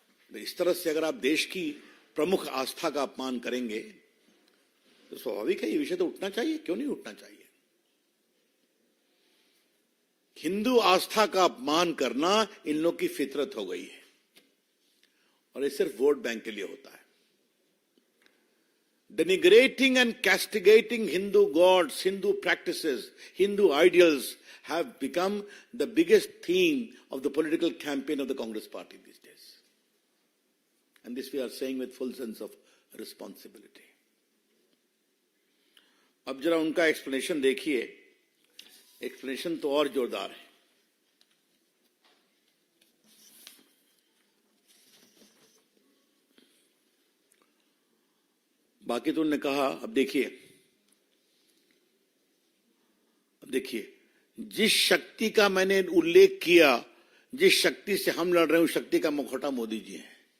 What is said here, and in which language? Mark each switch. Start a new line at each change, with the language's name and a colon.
Hindi: तो इस तरह से अगर आप देश की प्रमुख आस्था का अपमान करेंगे तो स्वाभाविक है ये विषय तो उठना चाहिए। क्यों नहीं उठना चाहिए? हिंदू आस्था का अपमान करना इन लोग की फितरत हो गई है और ये सिर्फ वोट बैंक के लिए होता है।
English: Denigrating and castigating Hindu gods, Hindu practices, Hindu ideals have become the biggest theme of the political campaign of the Congress party these days. And this we are saying with full sense of responsibility.
Hindi: अब जरा उनका explanation देखिए। Explanation तो और जोरदार है। बाकी तो उन्होंने कहा, अब देखिए जिस शक्ति का मैंने उल्लेख किया, जिस शक्ति से हम लड़ रहे हैं, उस शक्ति का मुखौटा मोदी जी है।